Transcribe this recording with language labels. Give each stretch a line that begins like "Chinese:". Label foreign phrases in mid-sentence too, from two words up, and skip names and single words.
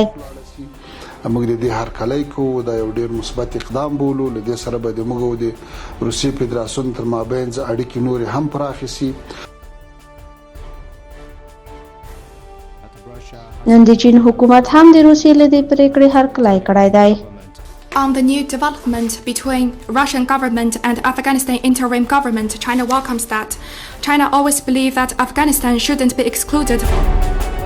Pashto: موږ د دې هرکلی کوو، دا یو ډېر مثبت اقدام بولو. له دې سره به د موږ او د روسیې فدراسیون تر مابین اړیکې نورې هم پراخې سي. نن د چین حکومت هم د روسیې له دې پریکړې هرکلی کړی دی.
English: On the new development between Russian government and Afghanistan interim government, China welcomes that. China always believed that Afghanistan shouldn't be excluded.